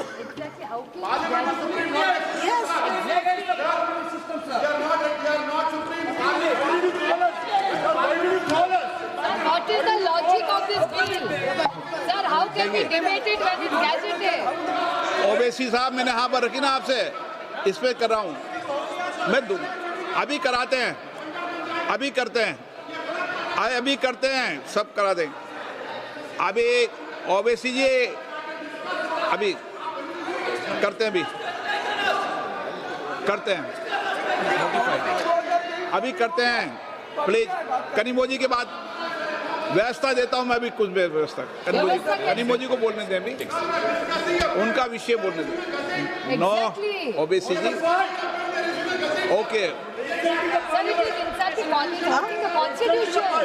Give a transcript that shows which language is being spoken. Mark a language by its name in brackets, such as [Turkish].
[English] Exactly. How can Yes. What is the logic of this bill? Sir, how can we debate it when it's gazetted? [Hindi] Owaisi साहब, मैंने हाँ पर रखी ना आपसे, इस पे कर रहा हूँ मैं। अभी कराते हैं, अभी करते हैं, अभी करते हैं, सब करा दें। अभी ओवैसी जी अभी करते हैं, अभी करते हैं, अभी करते हैं प्लीज। कनिमोजी के बाद व्यवस्था देता हूं मैं भी कुछ व्यवस्था कनिमोजी को बोलने दें अभी उनका विषय बोलने दें no OBC okay [English] Sir, it is inside the constitution.